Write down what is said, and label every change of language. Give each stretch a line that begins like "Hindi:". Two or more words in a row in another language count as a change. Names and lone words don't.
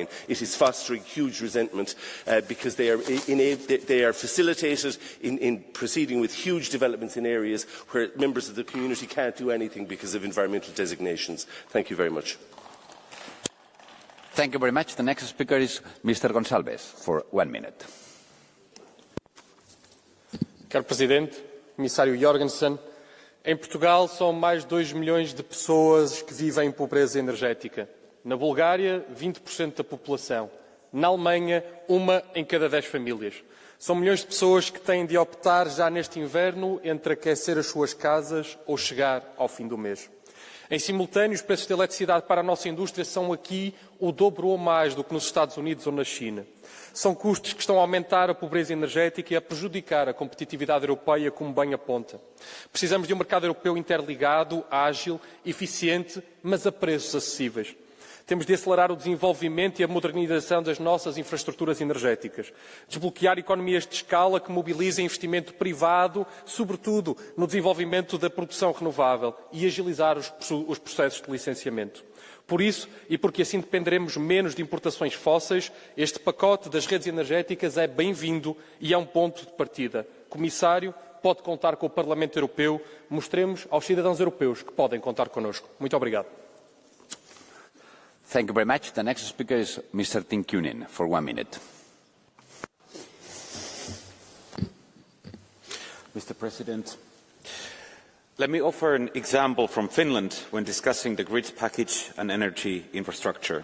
English: It is fostering huge resentment because they are facilitated in proceeding with huge developments in areas where members of the community can't do anything because of environmental designations. Thank you very much. Thank you very much. The next speaker is Mr. Gonçalves for 1 minute.
Portuguese: Caro Presidente, Comissário Jorgensen, em Portugal são mais de 2 milhões de pessoas que vivem em pobreza energética. Na Bulgária, 20% da população. Na Alemanha, 1 em cada 10 famílias. São milhões de pessoas que têm de optar já neste inverno entre aquecer as suas casas ou chegar ao fim do mês. Em simultâneo, os preços de eletricidade para a nossa indústria são aqui o dobro ou mais do que nos Estados Unidos ou na China. São custos que estão a aumentar a pobreza energética e a prejudicar a competitividade europeia, como bem aponta. Precisamos de um mercado europeu interligado, ágil, eficiente, mas a preços acessíveis. Temos de acelerar o desenvolvimento e a modernização das nossas infraestruturas energéticas. Desbloquear economias de escala que mobilizem investimento privado, sobretudo no desenvolvimento da produção renovável e agilizar os processos de licenciamento. Por isso, e porque assim dependeremos menos de importações fósseis, este pacote das redes energéticas é bem-vindo e é um ponto de partida. Comissário, pode contar com o Parlamento Europeu. Mostremos aos cidadãos europeus que podem contar connosco. Muito obrigado.
English: Thank you very much. The next speaker is Mr. Tinkunen for 1 minute. Mr. President, let me offer an example from Finland when discussing the grids package and energy infrastructure.